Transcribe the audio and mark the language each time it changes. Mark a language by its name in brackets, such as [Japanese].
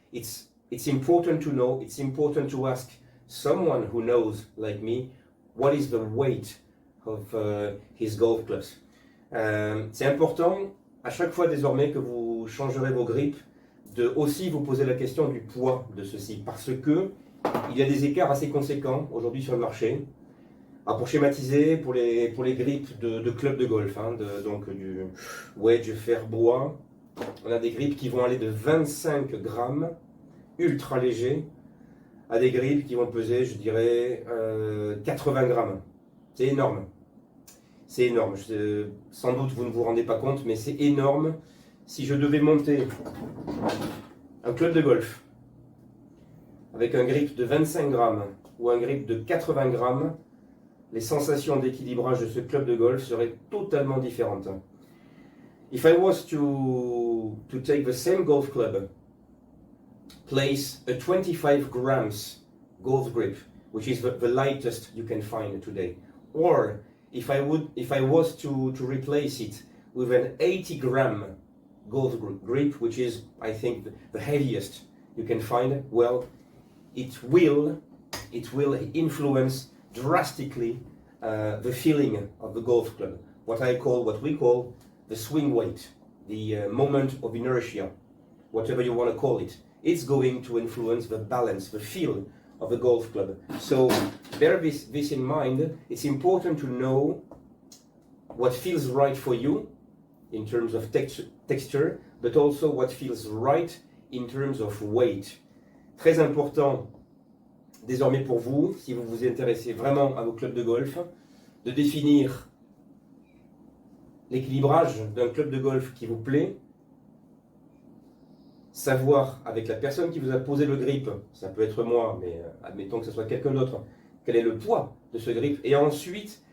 [English] It's important to know, it's important to ask someone who knows, like me, what is the weight of his golf clubs. [French] C'est important, à chaque fois désormais que vous changerez vos grips, de aussi vous poser la question du poids de ceux-ci, parce que il y a des écarts assez conséquents aujourd'hui sur le marché. Alors pour schématiser, pour les grips de club de golf, hein, donc du wedge fer bois, on a des grips qui vont aller de 25 grammes ultra léger à des grips qui vont peser, je dirais, 80 grammes. C'est énorme. C'est énorme. Sans doute vous ne vous rendez pas compte, mais c'est énorme. Si je devais monter un club de golf avec un grip de 25 grammes ou un grip de 80 grammes, les sensations d'équilibrage de ce club de golf seraient totalement différentes. [English] If I was to take the same golf club, place a 25 grams golf grip, which is the lightest you can find today, or if I was to replace it with an 80 gram golf grip, which is, I think, the heaviest you can find, well, it will influence drastically the feeling of the golf club. What we call the swing weight, the moment of inertia, whatever you want to call it. It's going to influence the balance, the feel of the golf club. So bear this in mind. It's important to know what feels right for you in terms of texture, but also what feels right in terms of weight. [French] Très important désormais pour vous, si vous vous intéressez vraiment à vos clubs de golf, de définir l'équilibrage d'un club de golf qui vous plaît, savoir avec la personne qui vous a posé le grip, ça peut être moi, mais admettons que ce soit quelqu'un d'autre, quel est le poids de ce grip, et ensuite